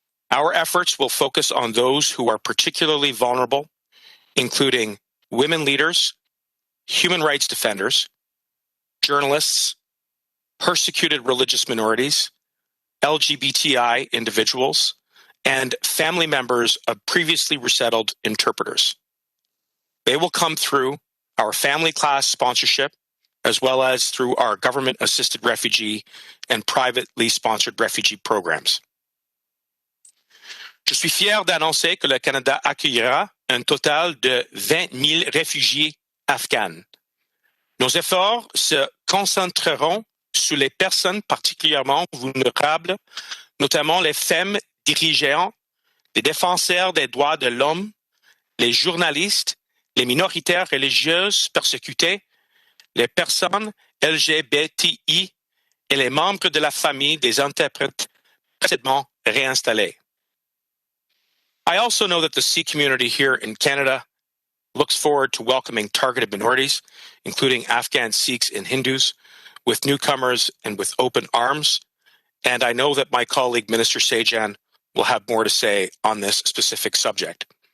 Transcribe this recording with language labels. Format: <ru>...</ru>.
<en>Our efforts will focus on those who are particularly vulnerable, including women leaders, human rights defenders, journalists, persecuted religious minorities, LGBTQI individuals, and family members of previously resettled interpreters. They will come through our family class sponsorship, as well as through our government-assisted refugee and privately sponsored refugee programs.</en> <fr>Je suis fier d'annoncer que le Canada accueillera un total de 20 000 réfugiés afghans. Nos efforts se concentreront sur les personnes particulièrement vulnérables, notamment les femmes dirigeantes, les défenseurs des droits de l'homme, les journalistes, les minorités religieuses persécutées, les personnes LGBTQI et les membres de la famille des interprètes précédemment réinstallés.</fr> <en>I also know that the Sikh community here in Canada looks forward to welcoming targeted minorities, including Afghan Sikhs and Hindus, with newcomers and with open arms. And I know that my colleague, Minister Sajjan, will have more to say on this specific subject.</en>